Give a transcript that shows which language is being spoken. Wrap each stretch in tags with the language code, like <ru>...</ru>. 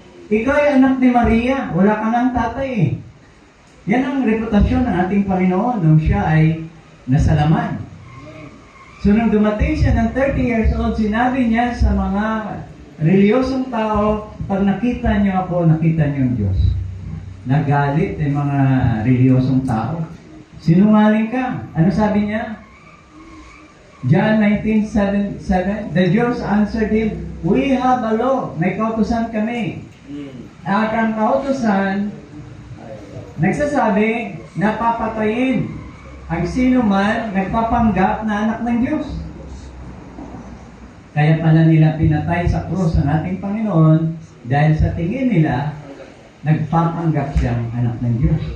<tl>Ikaw ay anak ni Maria, wala ka ng tatay eh. Yan ang reputasyon ng ating Panginoon nung siya ay nasalaman. So nung dumating siya ng 30 years old, sinabi niya sa mga reliyosong tao, pag nakita niyo ako, nakita niyo ang Diyos. Nagalit yung mga reliyosong tao. Sinungaling ka. Ano sabi niya?</tl> <en>John 19:7, the Jews answered him, we have a law.</en> <tl>May kautusan kami. At ang kautusan, nagsasabi, napapatayin ang sino man nagpapanggap na anak ng Diyos. Kaya pala nila pinatay sa krus ang ating Panginoon dahil sa tingin nila, nagpapanggap siyang anak ng Diyos.</tl>